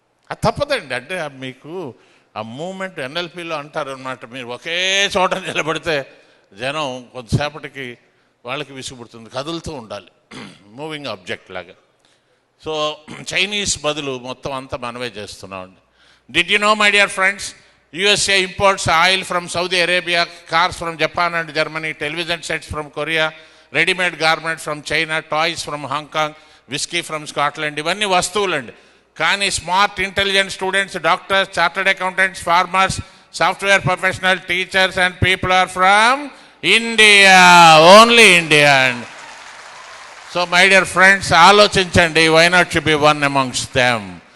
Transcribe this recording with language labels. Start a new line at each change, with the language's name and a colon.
Telugu: అది తప్పదండి. అంటే మీకు ఆ మూమెంట్ ఎన్ఎల్పిలో అంటారు అనమాట, మీరు ఒకే చోట నిలబడితే జనం కొంతసేపటికి వాళ్ళకి విసుగుపుడుతుంది, కదులుతూ ఉండాలి, మూవింగ్ ఆబ్జెక్ట్ లాగా. సో చైనీస్ బదులు మొత్తం అంతా మనమే చేస్తున్నామండి.
English: Did you know my dear friends, USA imports oil from Saudi Arabia, cars from Japan and Germany, television sets from Korea, ready-made garments from China, toys from Hong Kong, whiskey from Scotland.
Telugu: ఇవన్నీ వస్తువులండి.
English: కానీ smart intelligent students, doctors, chartered accountants, farmers, software professional, teachers and people are from India, only India. So my dear friends, ఆలోచించండి, why not should be one amongst them.